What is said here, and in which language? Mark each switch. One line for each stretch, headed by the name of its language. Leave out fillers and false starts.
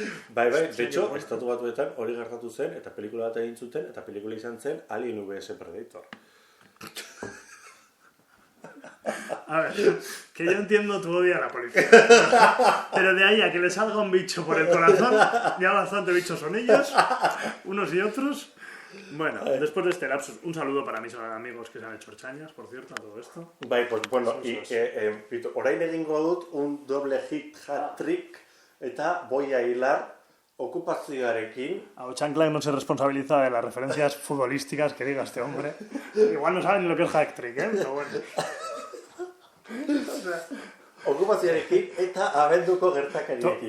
Basque: Bai, de hecho, estatu batuetan hori gertatu zen, eta pelikula bat egin zuten, eta pelikula izan zen Alien vs Predator.
Spanish: A ver, que yo entiendo tu odio a la policía. Pero de ahí a que le salga un bicho por el corazón, ya bastante bichos son ellos, unos y otros. Bueno, después de este lapsus, un saludo para mis amigos que se han hecho ertzainas, por cierto, a todo esto.
Basque: Bai, pues bueno, orain egingo dut
Spanish: un doble hit hat-trick,
Basque: eta
Spanish: voy a hilar
Basque: okupazioarekin.
Spanish: A Ochanclan no se responsabiliza de las referencias futbolísticas que diga este hombre. Igual no saben ni lo que es hat-trick, pero bueno.
Basque: Okupazioarekin eta abenduko gertakariekin.